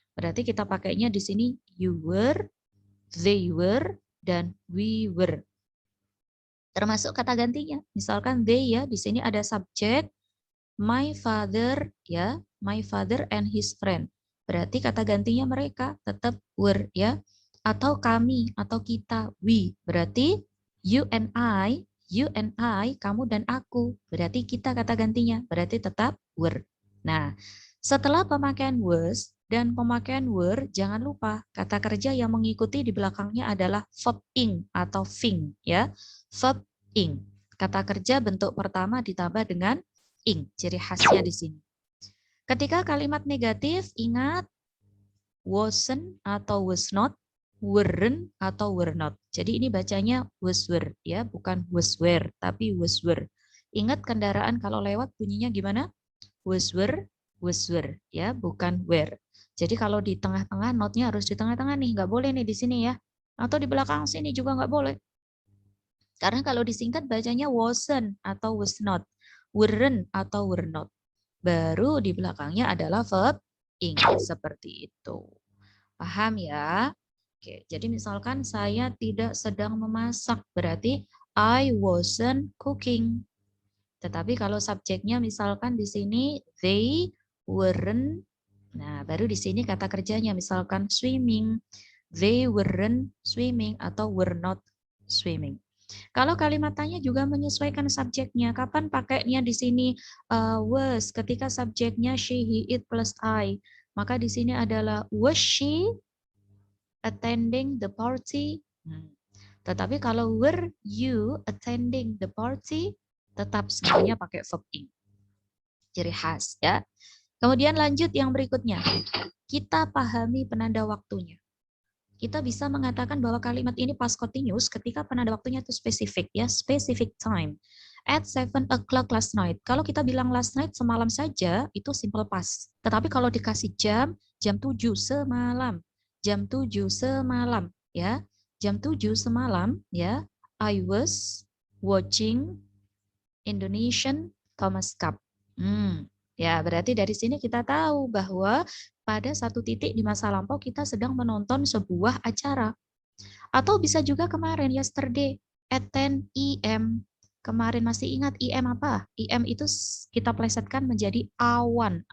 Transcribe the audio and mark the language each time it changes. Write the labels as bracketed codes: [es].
[id] Berarti kita pakainya di sini [en] you were, they were, [id] dan we were. Termasuk kata gantinya. Misalkan they, ya, di sini ada subjek my father, ya, my father and his friend. berarti kata gantinya mereka tetap were ya. Atau kami atau kita we, berarti you and I, kamu dan aku. Berarti kita kata gantinya, berarti tetap were. Nah, setelah pemakaian was dan pemakaian were, jangan lupa kata kerja yang mengikuti di belakangnya adalah verb ing atau thing ya. Verb ing. Kata kerja bentuk pertama ditambah dengan ing. Ciri khasnya di sini. Ketika kalimat negatif, ingat wasn't atau was not, weren't atau were not. Jadi ini bacanya was were ya, bukan was were tapi was were. Ingat kendaraan kalau lewat bunyinya gimana? Was were ya, bukan were. Jadi kalau di tengah-tengah, notnya harus di tengah-tengah nih, nggak boleh nih di sini ya. Atau di belakang sini juga nggak boleh. Karena kalau disingkat bacanya wasn't atau was not, weren't atau were not. Baru di belakangnya adalah verb ing, seperti itu. Paham ya? Oke, jadi misalkan saya tidak sedang memasak, berarti [en] I wasn't cooking. [id] Tetapi kalau subjeknya misalkan di sini they weren't, nah baru di sini kata kerjanya misalkan swimming, [en] they weren't swimming [id] atau were not swimming. Kalau kalimat tanya juga menyesuaikan subjeknya. Kapan pakainya di sini was ketika subjeknya she, he, it plus I. Maka di sini adalah [en] was she attending the party? [id] Tetapi kalau [en] were you attending the party? [id] Tetap semuanya pakai verb ing. Ciri khas ya. Kemudian lanjut yang berikutnya. Kita pahami penanda waktunya. Kita bisa mengatakan bahwa kalimat ini past continuous ketika penanda waktunya itu spesifik ya, [en] specific time. At 7 o'clock last night. [id] Kalau kita bilang [en] last night [id] semalam saja itu [en] simple past. [id] Tetapi kalau dikasih jam 7 semalam. Jam 7 semalam ya. Jam 7 semalam ya. [en] I was watching Indonesian Thomas Cup. [id] Ya, berarti dari sini kita tahu bahwa pada satu titik di masa lampau kita sedang menonton sebuah acara. Atau bisa juga kemarin, [en] yesterday, at 10 EM. [id] Kemarin masih ingat EM apa? EM itu kita plesetkan menjadi awan.